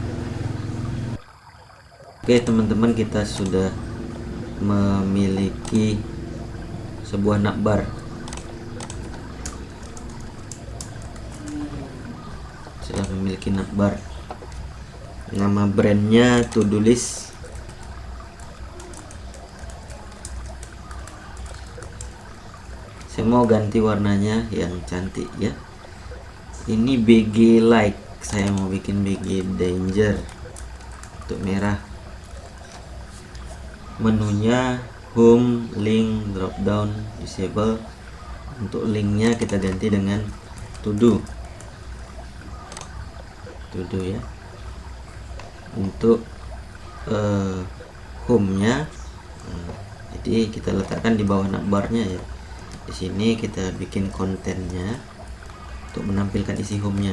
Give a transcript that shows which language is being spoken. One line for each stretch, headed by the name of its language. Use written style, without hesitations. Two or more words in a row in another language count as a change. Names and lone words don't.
Indonesian: Oke teman-teman, kita sudah memiliki sebuah navbar. Sudah memiliki navbar. Nama brandnya to do list. Saya mau ganti warnanya yang cantik ya. Ini BG like, saya mau bikin BG danger untuk merah. Menunya home, link, drop down, disable. Untuk linknya kita ganti dengan to do ya. Untuk home nya jadi kita letakkan di bawah navbarnya ya. Di sini kita bikin kontennya untuk menampilkan isi home-nya.